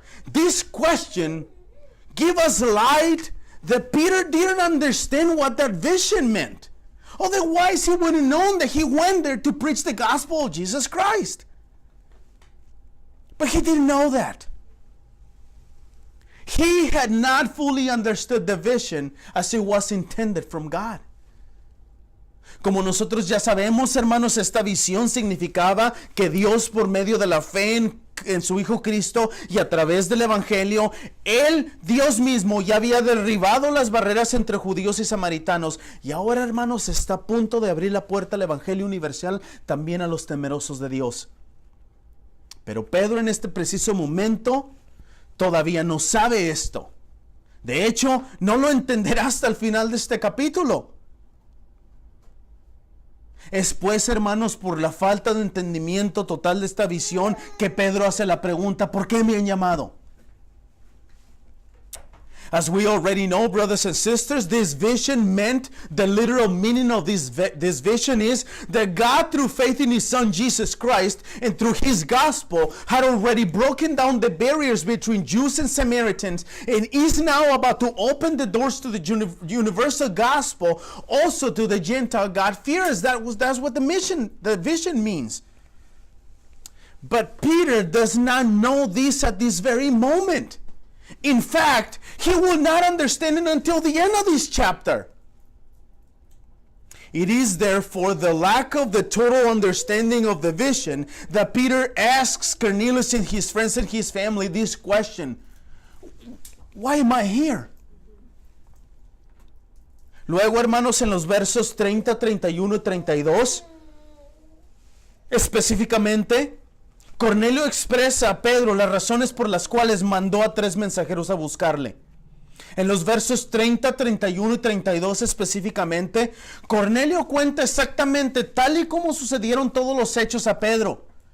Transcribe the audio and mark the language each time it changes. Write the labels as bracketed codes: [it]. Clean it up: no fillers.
[en] This question give us light that Peter didn't understand what that vision meant. Otherwise, he would have known that he went there to preach the gospel of Jesus Christ. But he didn't know that. He had not fully understood the vision as it was intended from God. [es] Como nosotros ya sabemos, hermanos, esta visión significaba que Dios, por medio de la fe en su Hijo Cristo y a través del Evangelio, Él, Dios mismo, ya había derribado las barreras entre judíos y samaritanos. Y ahora, hermanos, está a punto de abrir la puerta al Evangelio universal también a los temerosos de Dios. Pero Pedro en este preciso momento todavía no sabe esto. De hecho, no lo entenderá hasta el final de este capítulo. Es pues, hermanos, por la falta de entendimiento total de esta visión que Pedro hace la pregunta, ¿por qué me han llamado? [en] As we already know, brothers and sisters, this vision meant, the literal meaning of this vision is that God, through faith in His Son Jesus Christ and through His gospel, had already broken down the barriers between Jews and Samaritans and is now about to open the doors to the universal gospel also to the Gentile God-fearers. That's what the vision means. But Peter does not know this at this very moment. In fact, he will not understand it until the end of this chapter. It is therefore the lack of the total understanding of the vision that Peter asks Cornelius and his friends and his family this question: why am I here? [es] Luego, hermanos, en los versos 30, 31 y 32, específicamente, Cornelio expresa a Pedro las razones por las cuales mandó a 3 mensajeros a buscarle. En los versos 30, 31 y 32 específicamente, Cornelio cuenta exactamente tal y como sucedieron todos los hechos a Pedro.